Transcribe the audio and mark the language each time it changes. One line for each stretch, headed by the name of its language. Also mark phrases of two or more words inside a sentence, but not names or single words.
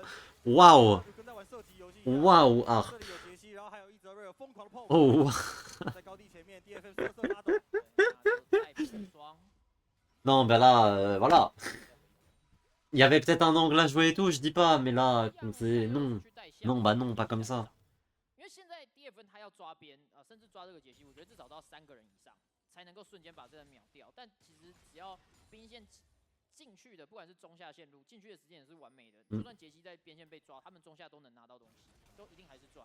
French: Waouh! Waouh, Harp! Oh! Non, bah là, voilà. Il y avait peut-être un angle à jouer et tout, je dis pas, mais là, c'est non. Non, bah non, pas comme ça.
Chinese: 因为现在 DFN 他要抓边啊、甚至抓这个杰西，我觉得至少到3个人以上才能够瞬间把这人秒掉。但其实只要兵线进去的，不管是中下线路进去的时间也是完美的。就算杰西在边线被抓，他们中下都能拿到东西，都一定还是赚。